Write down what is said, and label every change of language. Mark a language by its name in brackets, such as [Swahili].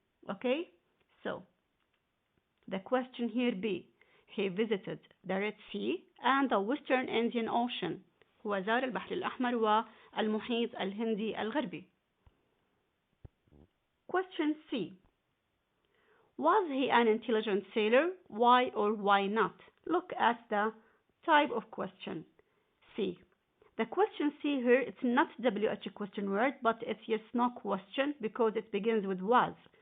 [English] Okay, so the question here B. He visited the Red Sea and the Western Indian Ocean. [Arabic] هو زار البحر الأحمر والمحيط الهندي الغربي. [English] Question C. Was he an intelligent sailor? Why or why not? Look at the type of question. C. The question C here, it's not WH question word, but it's yes/no question because it begins with was.